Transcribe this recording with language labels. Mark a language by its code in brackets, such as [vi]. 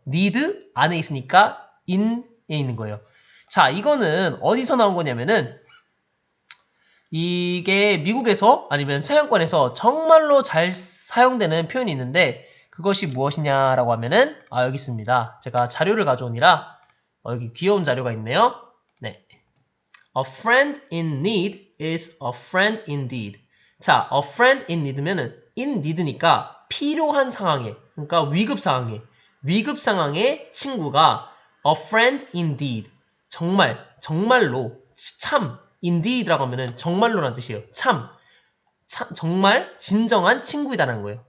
[ko] need 안에 있으니까 in에 있는 거예요. 자, 이거는 어디서 나온 거냐면은 이게 미국에서 아니면 서양권에서 정말로 잘 사용되는 표현이 있는데 그것이 무엇이냐라고 하면은 여기 있습니다. 제가 자료를 가져오니라 여기 귀여운 자료가 있네요. [en] 네, A friend in need is a friend indeed. [ko] 자, [en] a friend in need [ko] 면은 in need니까 필요한 상황에, 그러니까 위급 상황에 친구가 [en] a friend indeed. [ko] 정말로, 참, indeed라고 하면은 정말로라는 뜻이에요. 참, 정말 진정한 친구이다라는 거예요.